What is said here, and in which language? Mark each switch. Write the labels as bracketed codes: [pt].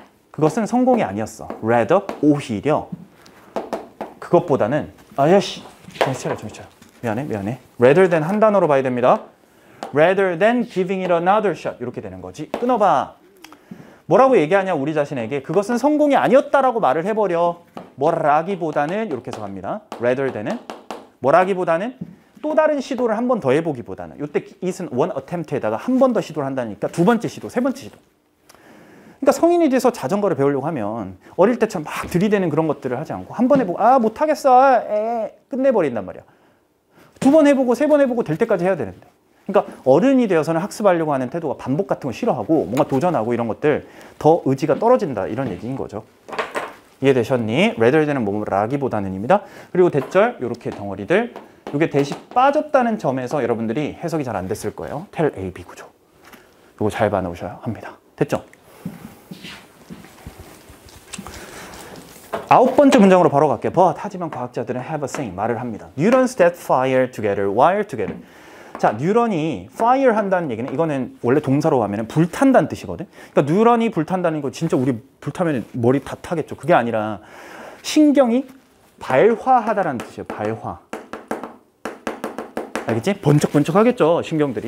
[ko] 그것은 성공이 아니었어. rather, 오히려 그것보다는 아야씨 정신 차려. 미안해. [en] rather than [ko] 한 단어로 봐야 됩니다. [en] rather than giving it another shot. [ko] 이렇게 되는 거지. 끊어봐. 뭐라고 얘기하냐 우리 자신에게 그것은 성공이 아니었다라고 말을 해버려. 뭐라기보다는 이렇게 해석합니다. rather than은 뭐라기보다는 또 다른 시도를 한 번 더 해보기보다는 이때 it은 one attempt에다가 한 번 더 시도를 한다니까 두 번째 시도, 세 번째 시도. 그러니까 성인이 돼서 자전거를 배우려고 하면 어릴 때처럼 막 들이대는 그런 것들을 하지 않고 한 번 해보고 못하겠어 끝내버린단 말이야. 두 번 해보고 세 번 해보고 될 때까지 해야 되는데. 그러니까 어른이 되어서는 학습하려고 하는 태도가 반복 같은 거 싫어하고 뭔가 도전하고 이런 것들 더 의지가 떨어진다 이런 얘기인 거죠. 이해되셨니? rather than은 뭐라기보다는입니다. 그리고 대절 이렇게 덩어리들 이게 대시 빠졌다는 점에서 여러분들이 해석이 잘 안 됐을 거예요. tell A, B 구조. 이거 잘 봐놓으셔야 합니다. 됐죠? 아홉 번째 문장으로 바로 갈게요. But 하지만 과학자들은 [en] have a saying [ko] 말을 합니다. [en] Neurons that fire together, wire together. [ko] 자, 뉴런이 fire 한다는 얘기는 이거는 원래 동사로 하면 불탄다는 뜻이거든. 그러니까 뉴런이 불탄다는 거 진짜 우리 불타면 머리 다 타겠죠. 그게 아니라 신경이 발화하다라는 뜻이에요. 발화. 알겠지? 번쩍번쩍 하겠죠. 신경들이.